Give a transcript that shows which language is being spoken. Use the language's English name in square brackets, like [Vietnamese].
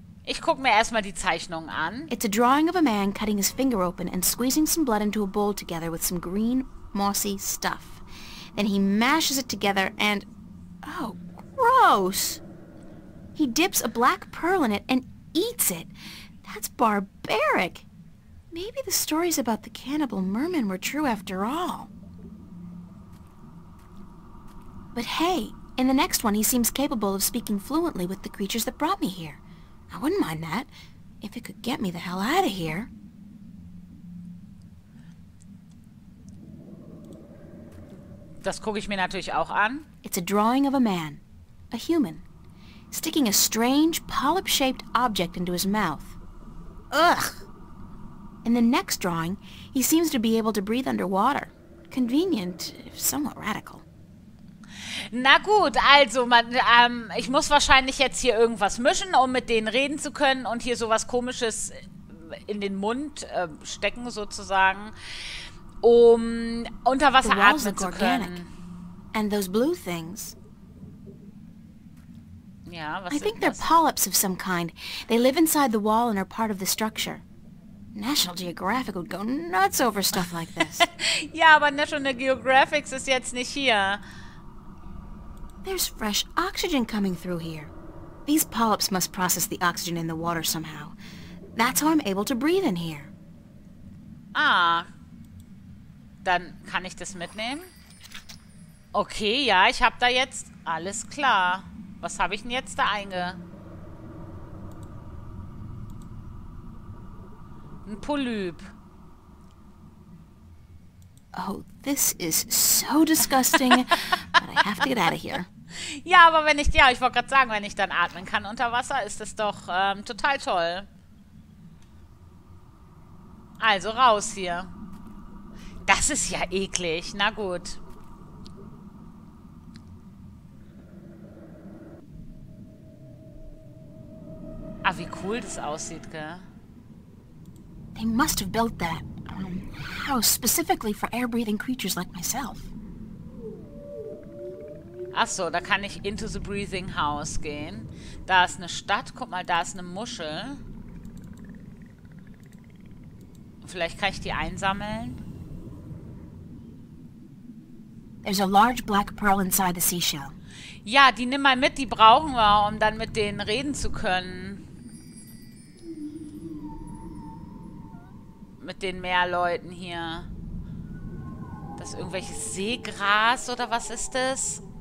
[German] Ich gucke mir erstmal die Zeichnung an. [English] It's a drawing of a man cutting his finger open and squeezing some blood into a bowl together with some green, mossy stuff. Then he mashes it together and... oh, gross! He dips a black pearl in it and eats it. That's barbaric. Maybe the stories about the cannibal mermen were true after all. But hey, in the next one he seems capable of speaking fluently with the creatures that brought me here. I wouldn't mind that, if it could get me the hell out of here. [German] Das gucke ich mir natürlich auch an. [English] It's a drawing of a man, a human, sticking a strange, polyp-shaped object into his mouth. Ugh! In the next drawing, he seems to be able to breathe underwater. Convenient, if somewhat radical. [German] Na gut, also, ich muss wahrscheinlich jetzt hier irgendwas mischen, um mit denen reden zu können und hier sowas Komisches in den Mund stecken, sozusagen, um unter Wasser atmen zu können. [English] And those blue things. [German] Ja, was [English] I think they're polyps of some kind. They live inside the wall and are part of the structure. National Geographic would go nuts over stuff like this. [German] Ja, aber National Geographic ist jetzt nicht hier. [English] There's fresh oxygen coming through here. These polyps must process the oxygen in the water somehow. That's how I'm able to breathe in here. Ah. [German] Dann kann ich das mitnehmen. Okay, ja, ich habe da jetzt... Alles klar. Was habe ich denn jetzt da Ein Polyp. [English] Oh, this is so disgusting, but I have to get out of here. [German] Ja, aber wenn ich... Ja, ich wollte gerade sagen, wenn ich dann atmen kann unter Wasser, ist das doch total toll. Also raus hier. Das ist ja eklig. Na gut. Ah, wie cool das aussieht, gell? [English] They must have built that house specifically for air-breathing creatures like myself. [German] Ach so, da kann ich into the breathing house gehen. Da ist eine Stadt. Guck mal, da ist eine Muschel. Vielleicht kann ich die einsammeln. [English] There's a large black pearl inside the seashell. [German] Ja, die nimm mal mit. Die brauchen wir, um dann mit denen reden zu können. Mit den Meerleuten hier. Das ist irgendwelches Seegras oder was ist das?